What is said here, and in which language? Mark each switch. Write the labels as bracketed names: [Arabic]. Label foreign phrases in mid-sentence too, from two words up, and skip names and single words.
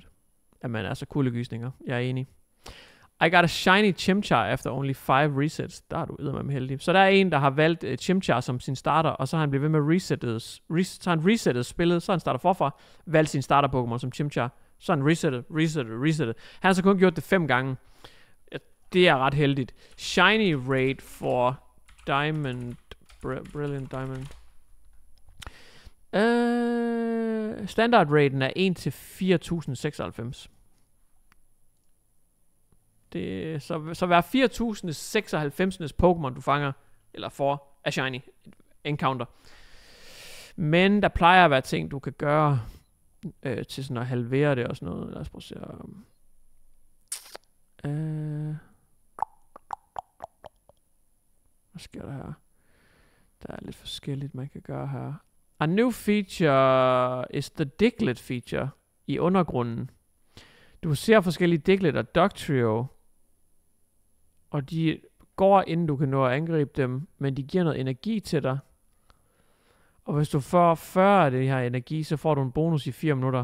[Danish] Jamen, altså kuldegysninger. Jeg er enig. [English] I got a shiny Chimchar after only 5 resets. [Danish] Der er du eddermame heldig. Så der er en, der har valgt Chimchar som sin starter, og så har han blevet ved med resettet spillet, så han starter forfra, valgt sin starter Pokémon som Chimchar, så han resettet. Han har så kun gjort det 5 gange. Det er ret heldigt. [English] Shiny rate for Diamond, Brilliant Diamond. [Danish] Standard raten er 1 til 4096. Det er så hver 4096. Pokémon du fanger eller får er [English] shiny encounter. [Danish] Men der plejer at være ting du kan gøre til sådan at halvere det og sådan noget. Lad os prøve at se. Hvad sker der her? Der er lidt forskelligt man kan gøre her. [English] A new feature is the Diglett feature [Danish] i undergrunden. Du ser forskellige Diglett og Dugtrio, og de går inden du kan nå at angribe dem, men de giver noget energi til dig. Og hvis du får 40 af det her energi, så får du en bonus i 4 minutter.